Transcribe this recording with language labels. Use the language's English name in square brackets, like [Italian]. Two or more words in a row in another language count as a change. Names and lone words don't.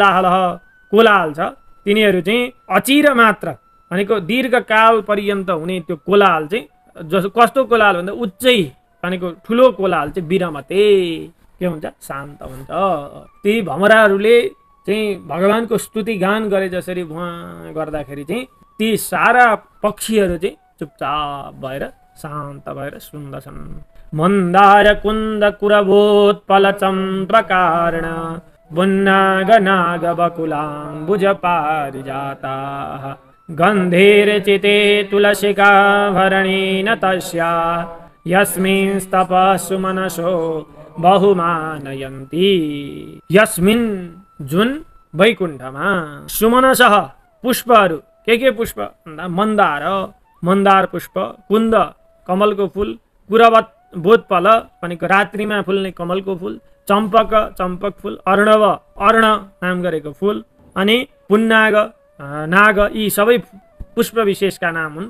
[Nepali] कोलाहल छ तिनीहरू चाहिँ अचिर मात्र भनेको दीर्घकाल पर्यन्त हुने त्यो कोलाहल चाहिँ जस्तो कस्तो कोलाहल भन्दा उच्चै भनेको ठुलो कोलाहल चाहिँ विरमते के हुन्छ शान्त हुन्छ। ती भमराहरूले चाहिँ भगवानको स्तुति गान गरे जसरी भुवा गर्दाखेरि चाहिँ ती सारा पक्षीहरू चाहिँ चुपचाप भएर शान्त भएर सुन्दछन्। [Sanskrit] मन्दार कुन्द कुरवोत्पल चम्प्रकार्ण बुन्नाग नाग बकुलाम्बुज पारिजाताः गन्धेर्चिते तुलसिका भरणेन तस्या यस्मिंस्तपः सुमनसो बहुमानयन्ति। [Nepali] यस्मिन् जुन वैकुण्ठमा सुमनसः पुष्पहरू के पुष्प भन्दा मन्दार, मन्दार पुष्प, कुन्द कमलको फुल, कुरवत बोधपल भनेको रात्रिमा फुल्ने कमलको फुल, चम्पक चम्पक फुल, अर्णव अर्ण नाम गरेको फुल, अनि पुन्नाग नाग यी सबै पुष्प विशेषका नाम हुन्।